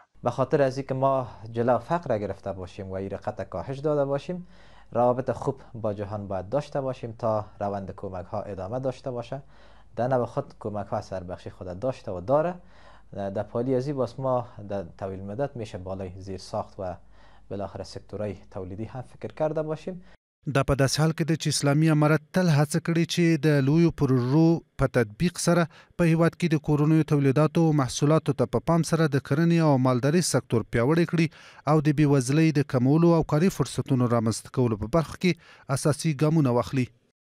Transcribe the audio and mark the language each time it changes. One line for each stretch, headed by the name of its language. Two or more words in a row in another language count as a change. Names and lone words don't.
Persian: به خاطر از اینکه ما جلو فقر گرفته باشیم و این رقت کاهش داده باشیم روابط خوب با جهان باید داشته باشیم تا روند کمک ها ادامه داشته باشه. در نوع خود کمک ها سربخشی خود داشته و داره. در پالی ازی باز ما در طویل مدت میشه بالای زیر ساخت و بالاخره سکتورهای تولیدی هم فکر کرده باشیم.
Pashto: دا په داسې حال کې د چې اسلامي امارت تل هڅه کړې چې د لویو پروژو په تطبیق سره په هیواد کې د کورنیو تولیداتو او محصولاتو ته په پام سره د کرنې او مالدارۍ سکتور پیاوړی کړي او د بېوزلۍ د کمولو او کاري فرصتونو رامنځته کولو په برخه کې اساسي ګامونه واخلي.